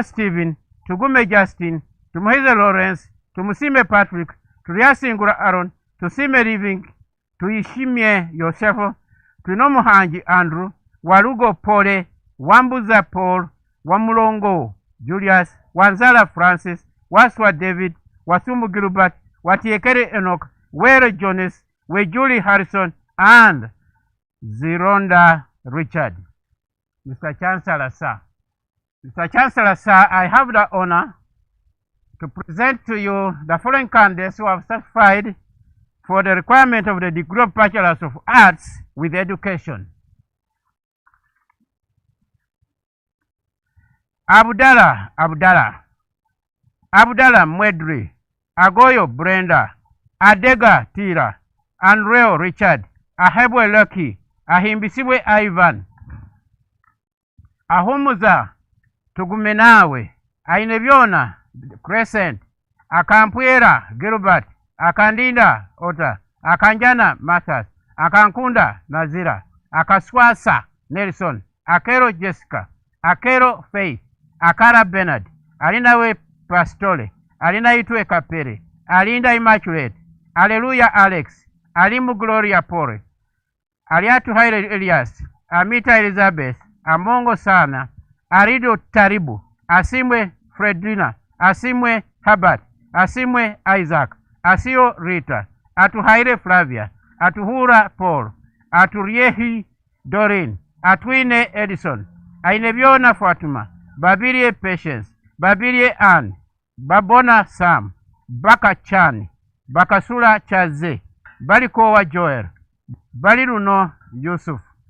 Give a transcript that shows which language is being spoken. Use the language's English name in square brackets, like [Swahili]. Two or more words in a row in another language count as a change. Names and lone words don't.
[English] Stephen, Tugume Justin, Tumuhize Lawrence, Tumusime Patrick, Tuliasingura Aaron, Tusime Living, Tuishimie Yosefu, Tunomuhanji Andrew, Walugo Pole, Wambuza Paul, Wamulongo Julius, Wanzala Francis, Waswa David, Wasumu Gilbert, Watiekere Enoch, Were Jonas, Wejuli Harrison, and Zironda Richard. Mr. Chancellor, sir. Mr. Chancellor, sir, I have the honor to present to you the following candidates who have certified for the requirement of the degree of Bachelor of Arts with Education. Abdallah Mwedri, Agoyo Brenda, Adega Tira, Andreo Richard, Ahebwe Lucky, Ahimbisiwe Ivan, Ahumuza Tugumenawe, Aineviona Crescent, Akampwera Gilbert, Akandinda Ota, Akanjana Mathas, Akankunda Nazira, Akaswasa Nelson, Akero Jessica, Akero Faith, Akara Bernard, Alinawe Pastole, Alina Itwe Kapere, Alinda Immaculate, Alleluia Alex, Alimu Gloria Pore, Aliatu Haile Elias, Amita Elizabeth, Amongo Sana, Arido Taribu, Asimwe Fredrina, Asimwe Herbert, Asimwe Isaac, Asio Rita, Atuhaire Flavia, Atuhura Paul, Aturiehi Doreen, Atwine Edison, Ainebiona Fatuma, Babirie Patience, Babirie Anne, Babona Sam, Baka Chan, Bakasula Chaze, Balikowa Joel, Baliruno Yusuf,